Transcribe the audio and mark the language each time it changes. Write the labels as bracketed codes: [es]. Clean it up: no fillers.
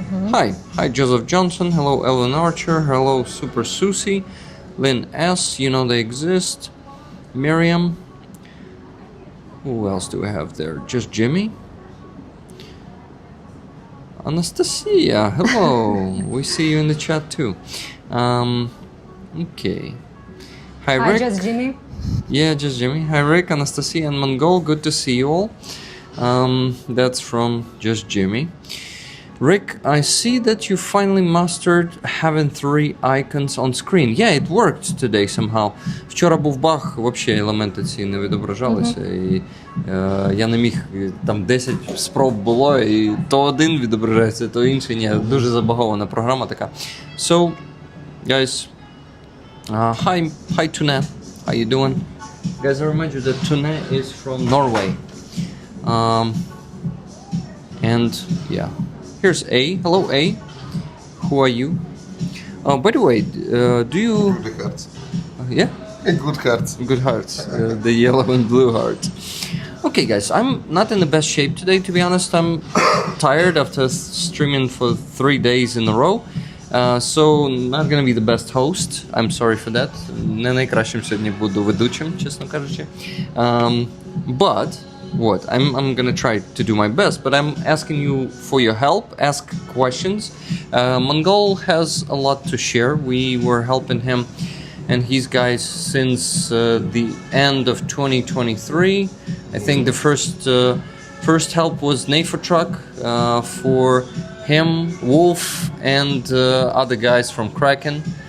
[en] Hi Joseph Johnson, hello Ellen Archer, hello Super Susie, Lynn S, you know they exist, Miriam, who else do we have there, just Jimmy, Anastasia, hello, we see you in the chat too, okay, hi Rick. Hi, just Jimmy. Yeah, just Jimmy. Hi Rick, Anastasia and Mongol, good to see you all. That's from just Jimmy. Rick, I see that you finally mastered having 3 icons on screen. Yeah, it worked today somehow. [uk] Вчора був баг, вообще елементи ці не відображалися. І я не міг, там 10 спроб було, і то один відображається, то інший ні. Дуже забагована програма така. [en] So, guys, hi Tune. How you doing? Guys, I remind you that Tune is from Norway. And yeah. Here's A. Hello, A. Who are you? By the way, do you... Good hearts. Yeah? Good hearts. Good hearts. The yellow and blue heart. Okay, guys, I'm not in the best shape today, to be honest. I'm tired after streaming for 3 days in a row. So, not gonna be the best host. I'm sorry for that. [uk] Не найкращим сьогодні буду ведучим, чесно кажучи. [en] But... What? I'm gonna try to do my best, but I'm asking you for your help. Ask questions. Mongol has a lot to share. We were helping him and his guys since the end of 2023. I think the first help was NAFO truck for him, Wolf, and other guys from Kraken.